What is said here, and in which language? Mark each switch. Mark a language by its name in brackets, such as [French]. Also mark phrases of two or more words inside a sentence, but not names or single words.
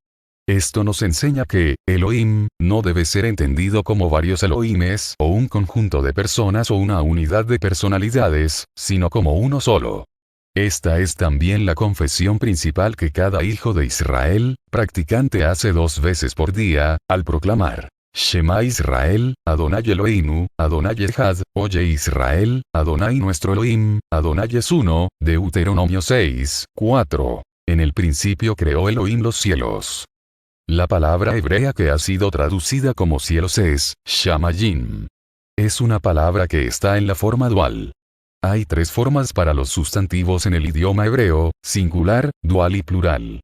[Spanish] Esto nos enseña que, Elohim, no debe ser entendido como varios Elohimes, o un conjunto de personas o una unidad de personalidades, sino como uno solo. Esta es también la confesión principal que cada hijo de Israel, practicante, hace 2 veces por día, al proclamar [Hebrew] שמע ישראל, אדוני אלוהינו, אדוני אחד, [Spanish] oye Israel, Adonai nuestro Elohim, Adonai es uno, Deuteronomio 6, 4. En el principio creó Elohim los cielos. La palabra hebrea que ha sido traducida como cielos es, Shamayim. Es una palabra que está en la forma dual. Hay tres formas para los sustantivos en el idioma hebreo, singular, dual y plural.